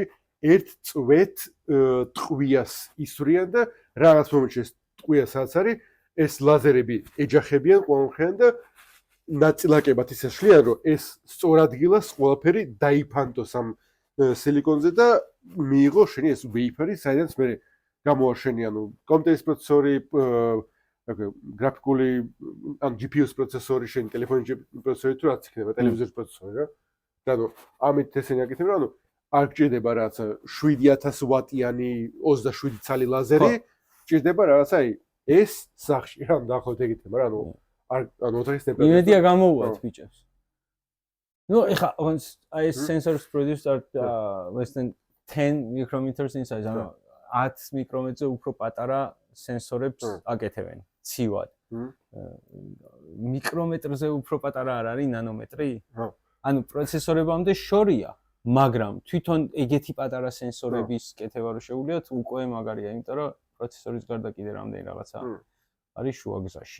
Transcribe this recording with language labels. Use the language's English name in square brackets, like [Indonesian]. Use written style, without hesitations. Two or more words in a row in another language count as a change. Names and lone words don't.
[Georgian] ერთ წვეთ ტყვიას ისვრიან და რაღაც მომენტში ეს ტყვია სადაც არის, ეს ლაზერები ეჯახებიან ყველამხიან და ნაწილაკებად ისე შლიან, რომ ეს სწორ ადგილას ყველაფერი დაიფანტოს ამ სილიკონზე და მიიღო შენი ეს wafer-ი, საიდანაც მე გამოაშენი ანუ კომპიუტერის პროცესორი, გრაფიკული ან GPU-ს პროცესორი, შენი ტელეფონის პროცესორი თუ რაც იქნება, ტელევიზორის პროცესორი რა. და ანუ ამით ესენი აკეთებენ, ანუ არ გჭირდება რაღაცა 7000 ვატიანი 27 ცალი ლაზერი, გჭირდება რაღაცა აი ეს სახში რა, დაახლოებით ეგ იქნება რა, ანუ ანუ ოთახის ტემპერატურა. იმედია გამოუვათ ბიჭებს. [English] No, I sensors produced are less than 10 micrometers in size. [Georgian] ანუ 10 მიკრომეტრზე უფრო პატარა სენსორებს აკეთებენ ცივად. მიკრომეტრზე უფრო პატარა არ არის ნანომეტრი? ანუ პროცესორებამდე შორია, მაგრამ თვითონ ეგეთი პატარა სენსორების კეთება რო შეუძლიათ, უკვე მაგარია, იმიტომ რომ პროცესორის გარდა კიდე რამდენი რაღაცა არის შუა გზაში.